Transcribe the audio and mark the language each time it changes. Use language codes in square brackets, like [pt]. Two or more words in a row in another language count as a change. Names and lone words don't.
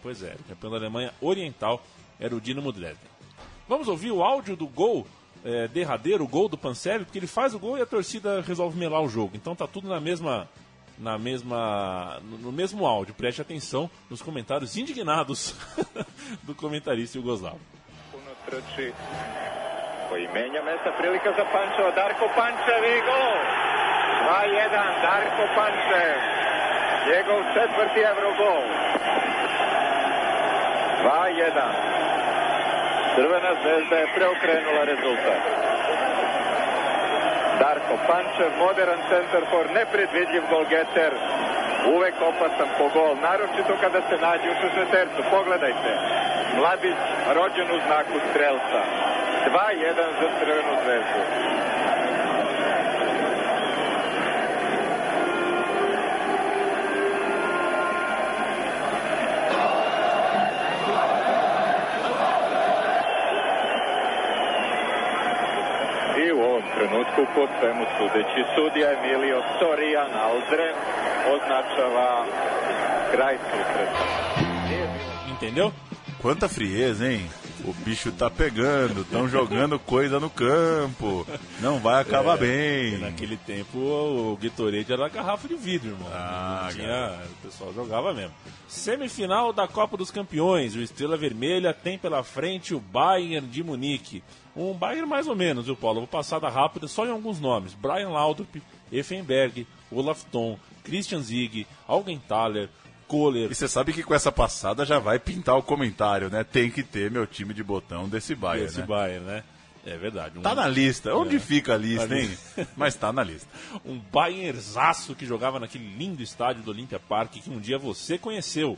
[pt] Pois é, o campeão da Alemanha Oriental era o Dinamo Dresden. Vamos ouvir o áudio do gol derradeiro, o gol do Pansev, porque ele faz o gol e a torcida resolve melar o jogo. Então tá tudo no mesmo áudio. Preste atenção nos comentários indignados do comentarista jugoslavo. [sr] Koji menja mesta, prilika za Pančeva, Darko Pančev i gol! 2-1, Darko Pančev, njegov 4. Eurogol. 2-1. Crvena zvezda je preokrenula rezultat. Darko Pančev, [en] modern center for, [sr] nepredvidljiv golgeter, uvek opasan po gol, naročito kada se nađe u 16. Pogledajte, mladić rođen u znaku strelca. 2-1 za Crvenu zvezdu. I u ovom trenutku, po svemu sudeći, sudija Emilio Sorijan Aldren označava kraj susreta. [pt] Entendeu? Quanta frieza, hein? O bicho tá pegando, estão jogando coisa no campo, não vai acabar bem. Naquele tempo o Gatorade era garrafa de vidro, irmão. O pessoal jogava mesmo. Semifinal da Copa dos Campeões, o Estrela Vermelha tem pela frente o Bayern de Munique. Um Bayern mais ou menos, viu, Paulo? Vou passada rápida só em alguns nomes. Brian Laudrup, Effenberg, Olaf Thon, Christian Ziege, Augenthaler, Kohler. E você sabe que com essa passada já vai pintar o comentário, né? Tem que ter meu time de botão desse Bayern, né? Bayern, né? É verdade. Tá na lista. Onde fica a lista, hein? Mas tá na lista. Um Bayernzaço que jogava naquele lindo estádio do Olympia Park que um dia você conheceu.